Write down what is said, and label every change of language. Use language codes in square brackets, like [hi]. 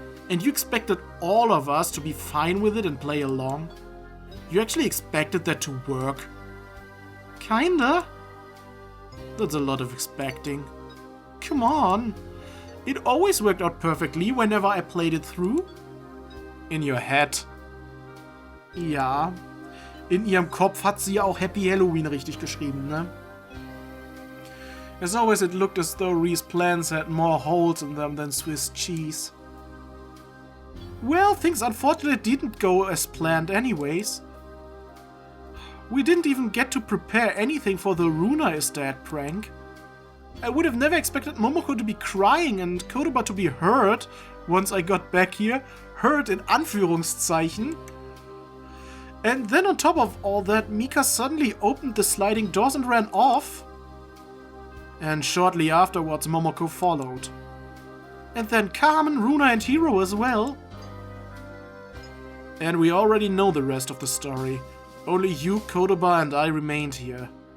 [en] And you expected all of us to be fine with it and play along? You actually expected that to work? Kinda? That's a lot of expecting. Come on. It always worked out perfectly whenever I played it through. In your head. Ja. [de] In ihrem Kopf hat sie ja auch Happy Halloween richtig geschrieben, ne? [en] As always, it looked as though Rie's plans had more holes in them than Swiss cheese. Well, things unfortunately didn't go as planned anyways. We didn't even get to prepare anything for the Runa is dead prank. I would have never expected Momoko to be crying and Kodoba to be hurt once I got back here. Hurt [de] in Anführungszeichen. [en] And then on top of all that, Mika suddenly opened the sliding doors and ran off. And shortly afterwards, Momoko followed. And then Carmen, Runa and Hiro as well. And we already know the rest of the story. Only you, Kodoba and I remained here.